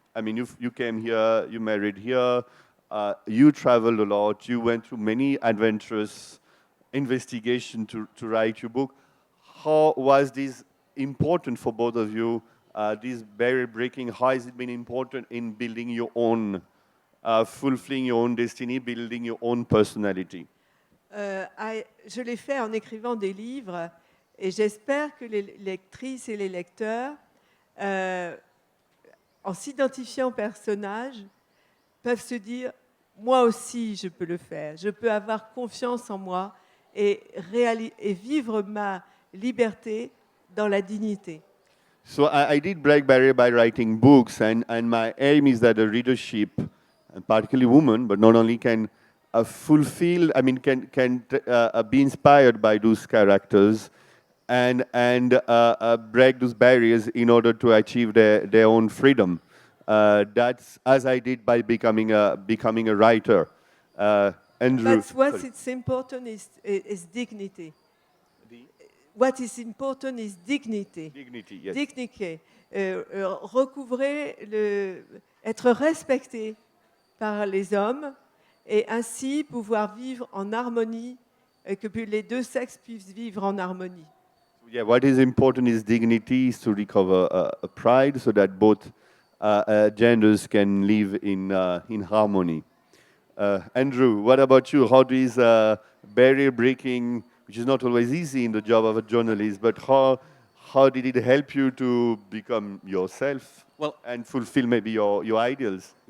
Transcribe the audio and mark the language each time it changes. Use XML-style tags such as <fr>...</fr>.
<en>I mean, you came here, you married here, you traveled a lot, you went through many adventurous investigation to write your book. How was this important for both of you? This barrier breaking, how has it been important in building your own, fulfilling your own destiny, building your own personality?</en> <fr>Je l'ai fait en écrivant des livres et j'espère que les lectrices et les lecteurs, en s'identifiant au personnage, peuvent se dire « moi aussi je peux le faire, je peux avoir confiance en moi et vivre ma liberté dans la dignité ».</fr> <en>So I did break barrier by writing books, and my aim is that the readership, and particularly women, but not only, can fulfill, I mean, can be inspired by those characters and break those barriers in order to achieve their own freedom. That's as I did by becoming a writer. Andrew. But what's it's important is dignity. What is important is dignity. Dignity, yes.</en> <fr>Dignité. Recouvrer, être respecté par les hommes et ainsi pouvoir vivre en harmonie, et que les deux sexes puissent vivre en harmonie.</fr> <en>Yeah, what is important is dignity, is to recover a pride so that both genders can live in harmony. Andrew, what about you? How is barrier breaking, which is not always easy in the job of a journalist, but how did it help you to become yourself and fulfill maybe your ideals?</en>